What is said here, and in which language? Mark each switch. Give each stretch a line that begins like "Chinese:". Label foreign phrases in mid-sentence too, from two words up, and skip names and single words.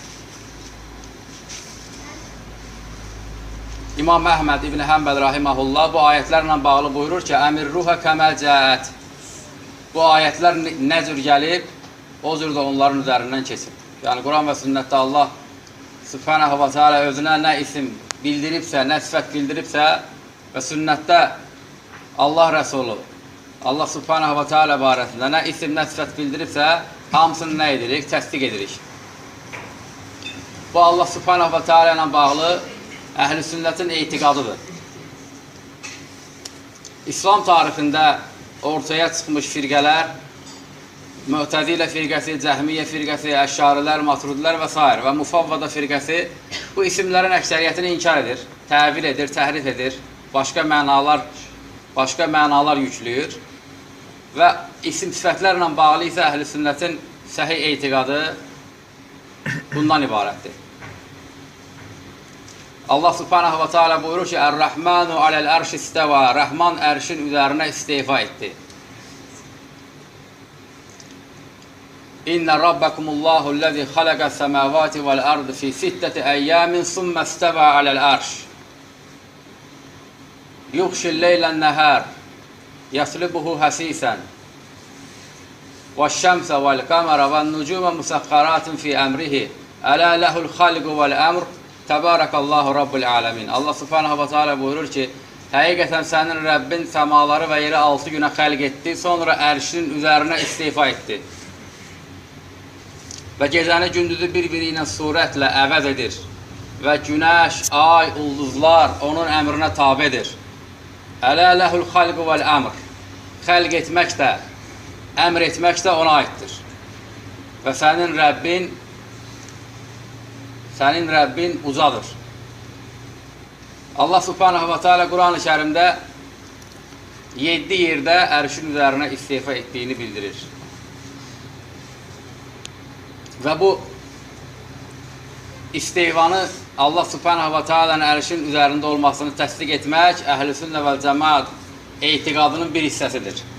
Azerbaijani: İmam Əhməd İbn Həmbəl rahiməhullah bu ayətlərlə bağlı buyurur ki,
Arabic: أمروها كما جاءت.
Azerbaijani: Bu ayətlər nə cür gəlib, o cür də onların üzərindən keçib. Yəni, Quran və sünnətdə
Arabic: الله سبحانه وتعالى
Azerbaijani: özünə nə isim bildiribsə, nə sifət bildiribsə və sünnətdə Allah Rəsulu,
Arabic: الله سبحانه وتعالى
Azerbaijani: barəsində nə isim, nə sifət bildiribsə, hamısını nə edirik? Təsdiq edirik. Bu
Arabic: الله سبحانه وتعالى
Azerbaijani: ilə bağlı əhl-i sünnətin etiqadıdır. İslam tarixində ortaya çıxmış firqələr, Mü'təzilə firqəsi, Cəhmiyyə firqəsi, Əşşarilər, Maturudilər və s. və Mufavvada firqəsi bu isimlərin əksəriyyətini inkar edir, təvil edir, təhrif edir, başqa mənalar yüklüyür və isim sifətlərlə bağlı isə əhl-i sünnətin səhih etiqadı bundan ibarətdir.
Arabic: الله سبحانه وتعالى
Azerbaijani: buyurur ki,
Arabic: الرحمن على العرش استوى,
Azerbaijani: Rəhman ərşin üzərinə istifa etdi.
Arabic: إن ربكم الله الذي خلق السماوات والأرض في ستة أيام ثم استوى على العرش. يغشي الليل النهار، يطلبه حثيثا. والشمس والقمر والنجوم مسخرات بأمره. ألا له الخلق والأمر. تبارك الله رب العالمين. الله سبحانه وتعالى
Azerbaijani: buyurur ki, həqiqətən sənin Rəbbin səmaları və yeri 6 günə xəlq etdi, sonra ərşinin üzərinə istifa etdi. Və gecəni gündüzü bir-biri ilə surətlə əvəz edir. Və günəş, ay, ulduzlar onun əmrinə tabedir.
Arabic: ألا له الخلق والأمر.
Azerbaijani: Xəlq etmək də, əmr etmək də ona aiddir. Və sənin Rəbbin ucadır.
Arabic: الله سبحانه وتعالى
Azerbaijani: Quran-ı Kərimdə 7 yerdə ərşin üzərinə istifa etdiyini bildirir. Və bu istifanı
Arabic: الله سبحانه وتعالى
Azerbaijani: ərşin üzərində olmasını təsdiq etmək
Arabic: أهل السنة والجماعة
Azerbaijani: etiqadının bir hissəsidir.